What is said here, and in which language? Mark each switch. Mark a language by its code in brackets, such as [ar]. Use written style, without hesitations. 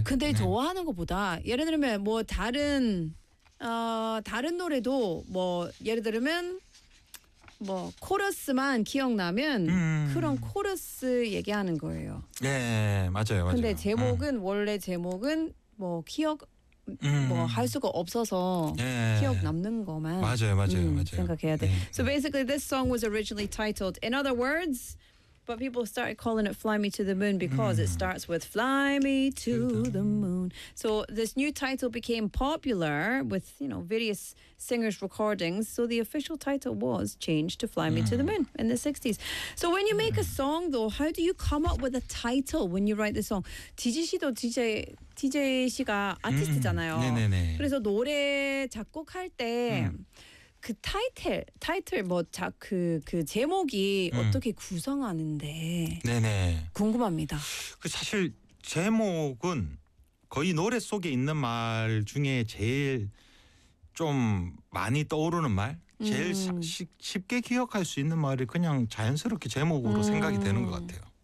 [ko] 근데 좋아하는 것보다 예를 들면 뭐 다른 노래도 뭐 예를 들면 뭐 코러스만 기억나면 그런 코러스 얘기하는 거예요. 네 맞아요. 맞아요. 근데 제목은 원래 제목은 뭐 기억 뭐 할 수가 없어서 기억 남는 거만 맞아요. 생각해야 돼. [en] So basically, this song was originally titled In Other Words, but people started calling it Fly Me to the Moon because it starts with Fly Me to the Moon. So this new title became popular with, you know, various singers' recordings. So the official title was changed to Fly Me to the Moon in the 60s. So when you make a song, though, how do you come up with a title when you write the song? [ko] TJ 씨도 TJ 씨가 아티스트잖아요. 네네네. 그래서 노래 작곡할 때 그 타이틀 뭐 그 제목이 어떻게 구성하는데 네네. 궁금합니다. 그 사실 제목은 거의 노래 속에 있는 말 중에 제일 좀 많이 떠오르는 말, 제일 쉽게 기억할 수 있는 말이 그냥 자연스럽게 제목으로 생각이 되는 것 같아요.